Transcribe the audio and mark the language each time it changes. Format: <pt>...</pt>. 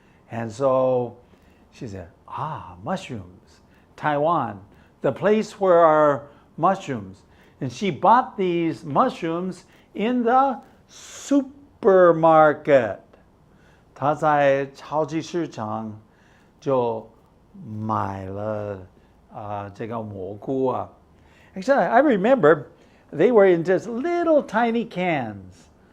<en>And so she said, mushrooms, Taiwan, the place where our mushrooms. And she bought these mushrooms in the supermarket.</en> <zh>她在超级市场就买了这个蘑菇啊.</zh> <en>Actually, I remember they were in just little tiny cans.</en>